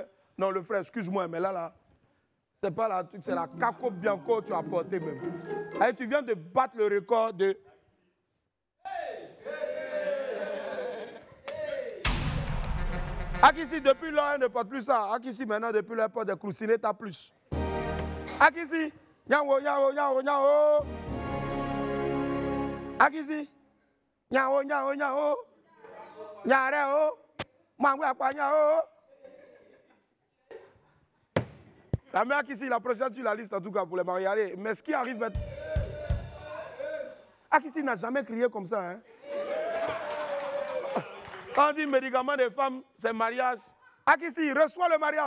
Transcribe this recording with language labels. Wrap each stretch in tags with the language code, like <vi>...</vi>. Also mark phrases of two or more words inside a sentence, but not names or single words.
<fr>Non, le frère, excuse-moi, mais là, c'est pas la truc, c'est la Caco Bianco que tu as porté même. Allez, tu viens de battre le record de... Akissi, depuis là, elle ne porte plus ça. Akissi, maintenant, depuis là, elle porte des croussines, t'as plus. Akissi, nyao, nyao, nyao, nyao. Akissi, nyao, nyao, nyao. Nyareo, mangwa kwa nyao. La mère Akissi, la prochaine sur la liste en tout cas pour les mariés. Mais ce qui arrive maintenant... Akissi n'a jamais crié comme ça, hein. Quand on dit médicament des femmes, c'est mariage. Akissi, reçois le mariage.</fr>